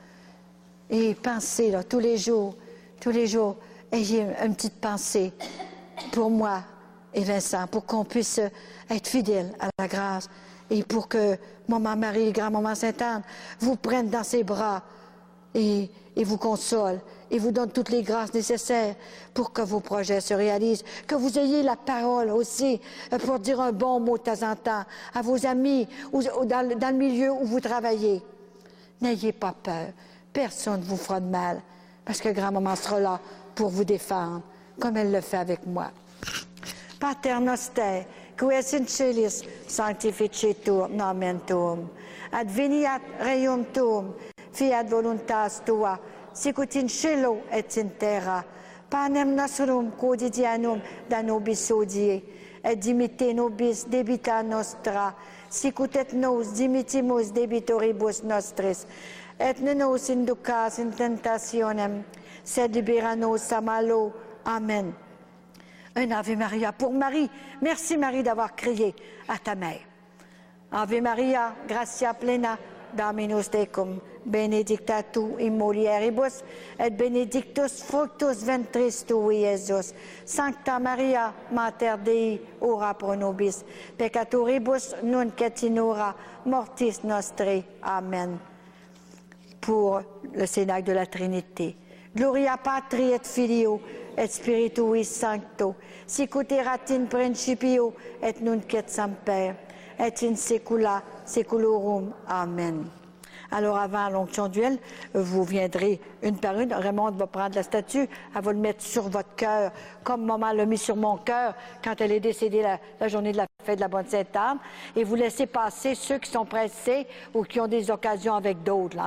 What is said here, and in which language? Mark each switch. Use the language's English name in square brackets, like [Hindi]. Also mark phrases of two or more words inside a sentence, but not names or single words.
[French] Et penser, là, tous les jours, ayez une petite pensée pour moi et Vincent, pour qu'on puisse être fidèles à la grâce et pour que Maman Marie, grand-maman Sainte-Anne vous prenne dans ses bras et vous console et vous donne toutes les grâces nécessaires pour que vos projets se réalisent, que vous ayez la parole aussi pour dire un bon mot de temps en temps à vos amis ou dans le milieu où vous travaillez. N'ayez pas peur, personne ne vous fera de mal parce que grand-maman sera là pour vous défendre, comme elle le fait avec moi. [Latin] Pater noster, qui es in celis, sanctificetur nomen tuum. Adveniat regnum tuum, fiat voluntas tua, sicut in cielo et in terra. Panem nostrum quotidianum da nobis hodie, et dimitte nobis debita nostra, sicut et nos dimittimus debitoribus nostris, et ne nos inducas in tentationem, sed libera nos a malo. [French] Amen. Un Ave Maria pour Marie. Merci Marie d'avoir crié à ta mère. [Latin] Ave Maria, gratia plena, Dominus tecum, benedicta tu in mulieribus, et benedictus fructus ventris tui, Iesus. Sancta Maria, Mater Dei, ora pro nobis, peccatoribus, nunc et in hora mortis nostri. Amen. [French] Pour le Cénacle de la Trinité. [Latin] Gloria Patri et Filio, et Spiritui Sancto, sicut erat in principio, et nunc et semper, et in saecula saeculorum. Amen. [French] Alors, avant l'onction d'huile, vous viendrez une par une. Raymond va prendre la statue, elle va le mettre sur votre cœur, comme maman l'a mis sur mon cœur quand elle est décédée la journée de la fête de la Bonne Sainte-Anne. Et vous laissez passer ceux qui sont pressés ou qui ont des occasions avec d'autres, là.